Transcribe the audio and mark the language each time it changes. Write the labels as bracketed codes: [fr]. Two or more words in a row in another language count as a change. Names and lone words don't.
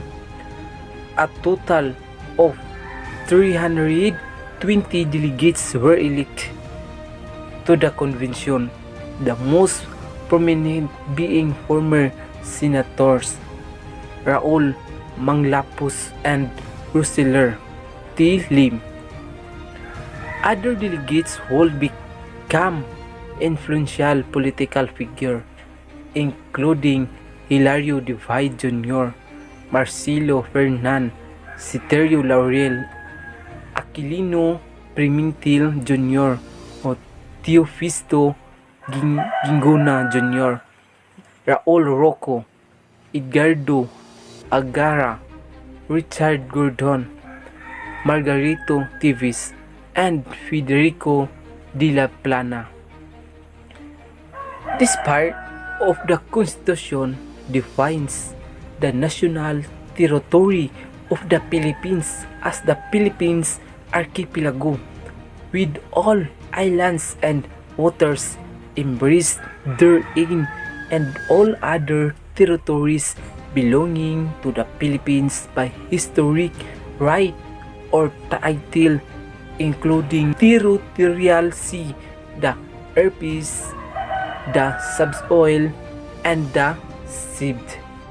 [en] A total of 320 delegates were elected to the convention, the most prominent being former senators Raul Manglapus and Roseller T. Lim. Other delegates would become influential political figures, including Hilario Divide Jr., Marcelo Fernan, Citerio Laurel, Aquilino Pimentel Jr. o Teofisto Gingona Jr., Raul Rocco, Edgardo Agara, Richard Gordon, Margarito Tivis, and Federico de la Plana. This part of the Constitution defines the national territory of the Philippines as the Philippines Archipelago, with all islands and waters embraced therein, and all other territories belonging to the Philippines by historic right or title, including territorial sea, the airpeace, the subsoil, and the seabed.